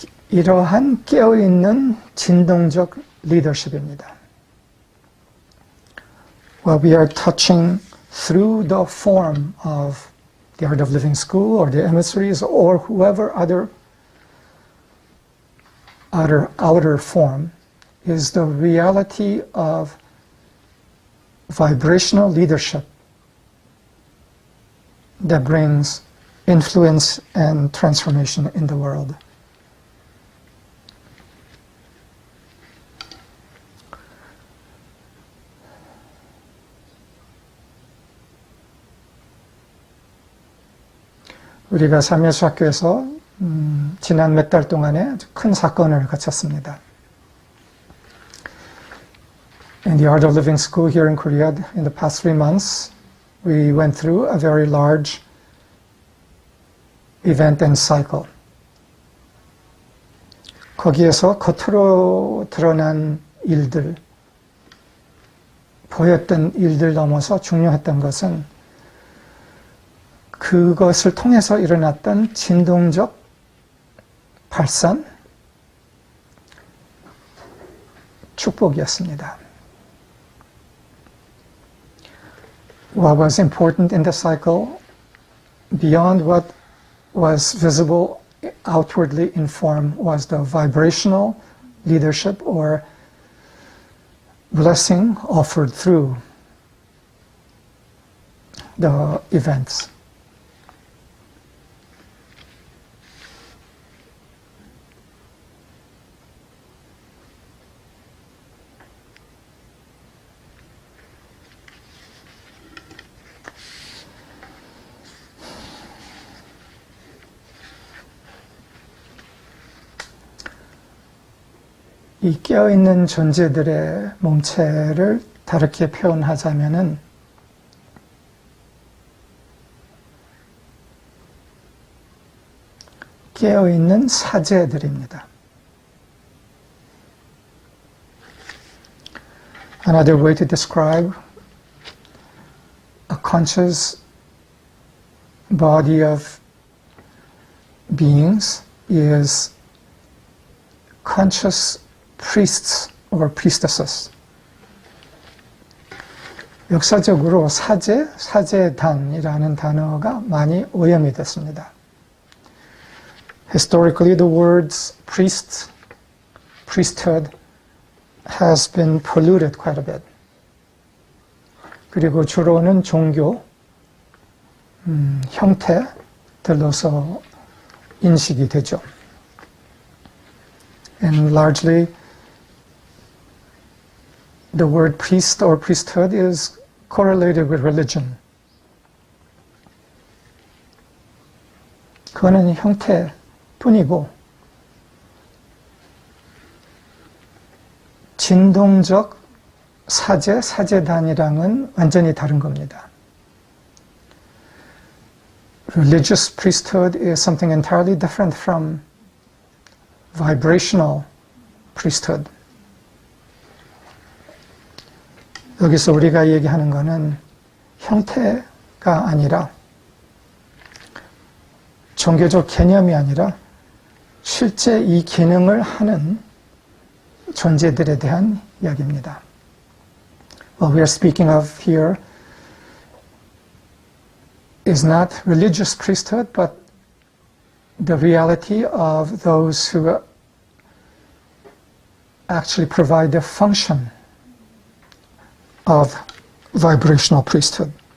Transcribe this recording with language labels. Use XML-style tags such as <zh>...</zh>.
<ko>이러한 깨어있는 진동적 리더십입니다.</ko> <en>Well, we are touching through the form of the Art of Living School or the emissaries or whoever other outer form is the reality of vibrational leadership that brings influence and transformation in the world.</en> <ko>우리가 삼예수학교에서 지난 몇 달 동안에 큰 사건을 거쳤습니다.</ko> <en>In the Art of Living School here in Korea, in the past 3 months, we went through a very large event and cycle.</en> <ko>거기에서 겉으로 드러난 일들, 보였던 일들 넘어서 중요했던 것은 그것을 통해서 일어났던 진동적 발산, 축복이었습니다.</ko> <en>What was important in the cycle, beyond what was visible outwardly in form, was the vibrational leadership or blessing offered through the events.</en> <ko>이 깨어있는 존재들의 몸체를 다르게 표현하자면은 깨어있는 사제들입니다.</ko> <en>Another way to describe a conscious body of beings is conscious priests or priestesses.</en> <ko>역사적으로 사제단이라는 단어가 많이 오염이 됐습니다.</ko> <en>Historically, the words priest, priesthood has been polluted quite a bit.</en> <ko>그리고 주로는 종교, 형태들로서 인식이 되죠.</ko> <en>And largely, the word priest or priesthood is correlated with religion.</en> <ko>그거는 형태뿐이고 진동적 사제단이랑은 완전히 다른 겁니다.</ko> <en>Religious priesthood is something entirely different from vibrational priesthood.</en> <ko>여기서 우리가 얘기하는 것은 형태가 아니라 종교적 개념이 아니라 실제 이 기능을 하는 존재들에 대한 이야기입니다.</ko> <en>What we are speaking of here is not religious priesthood, but the reality of those who actually provide the function of vibrational priesthood.</en>